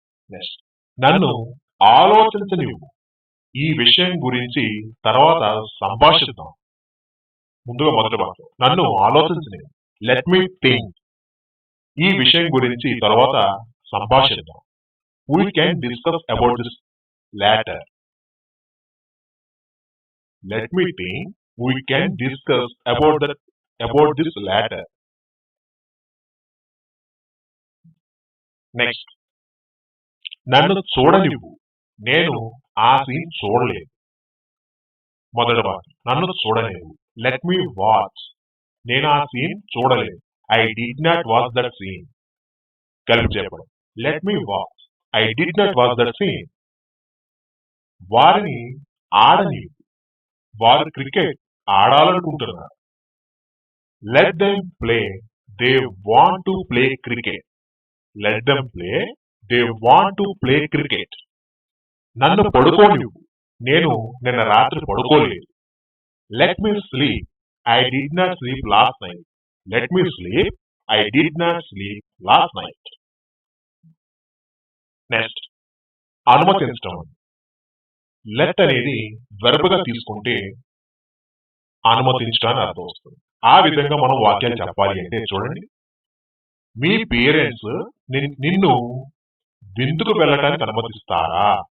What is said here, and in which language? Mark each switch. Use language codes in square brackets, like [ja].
[te] Next, నన్ను ఆలోచించనివ్వు, ఈ విషయం గురించి తర్వాత సంభాషిద్దాం. ముందుగా మొదటి వాక్యం, నన్ను ఆలోచించనివ్వు. [en] let me think, [te] ఈ విషయం గురించి తర్వాత సంభాషిద్దాం. [en] We can discuss about this later. Let me think. We can discuss about this later. [te] Next, నన్ను చూడనివ్వు, నేను ఆ సీన్ చూడలేదు. మొదటి వాక్యం, నన్ను చూడనివ్వు. [en] let me watch, [te] నేను ఆ సీన్ చూడలేదు. [en] I did not watch that scene. [te] కలిపి చెప్పడం, [en] let me watch, I did not watch that scene. [te] వారిని ఆడనివ్వు, వారు cricket ఆడాలనుకుంటున్నారు. [en] Let them play, they want to play cricket. Let them play, they want to play cricket. [te] నన్ను పడుకోనివ్వు, నేను నిన్న రాత్రి పడుకోలేదు. [en] Let me sleep, I did not sleep last night. Let me sleep, I did not sleep last night. [te] Next, అనుమతించడం. Let అనేది వెర్బ్గా తీసుకుంటే అనుమతించడానికి అర్థం వస్తుంది. ఆ విధంగా మనం వాక్యాలు చెప్పాలి అంటే చూడండి, మీ పేరెంట్స్ నిన్ను విందుకు వెళ్ళడానికి అనుమతిస్తారా?